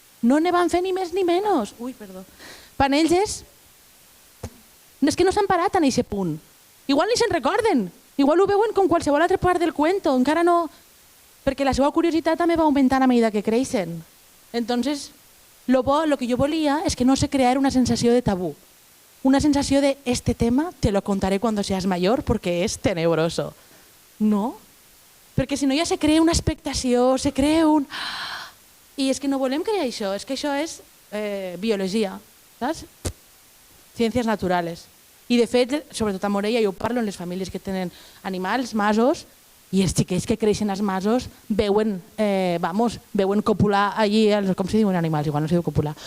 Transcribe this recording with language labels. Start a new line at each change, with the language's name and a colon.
Catalan: No ne van fer ni més ni menys. Ui, perdó. Per ells és que no s'han parat en aquest punt. Igual ni se'n recorden. Igual ho veuen com qualsevol altra part del cuento. Encara no... Perquè la seva curiositat també va augmentant a medida que creixen. Entonces, lo que jo volia és que no se creara una sensació de tabú. Una sensació de
Spanish: este tema te lo contaré cuando seas mayor porque es tenebroso.
Catalan: No? Perquè si no ja se crea una expectació, se crea un... I és que no volem crear això, és que això és biologia, saps? Ciències naturals. I de fet, sobretot a Morella, jo parlo en les famílies que tenen animals, masos, i els xiquets que creixen als masos veuen copular allí, com se diuen animals, igual no se diu copular.